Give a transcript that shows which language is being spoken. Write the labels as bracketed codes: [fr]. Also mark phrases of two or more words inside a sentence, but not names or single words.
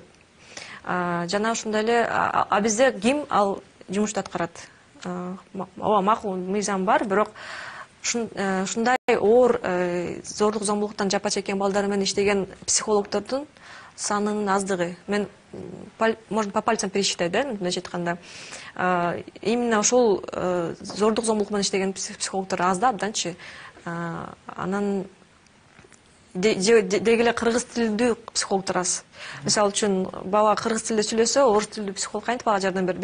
[ky] Жана ошондой эле бизде ким ал жумушту аткарат? Ооба, макул мыйзам бар, бирок ушундай оор зордук зомбулуктан жапа чеккен балдар менен иштеген психологдордун санынын аздыгы. [ru] Мен можно по пальцам пересчитать, [ky] да, мындайча айтканда. Именно ошол зордук зомбулук менен иштеген психологдор аз да, абданчы. Анан деги эле кыргыз тилдүү психологдор аз. Мисалы үчүн бала кыргыз тилде сүйлөсө, орус тилдүү психолог кантип ага жардам берет?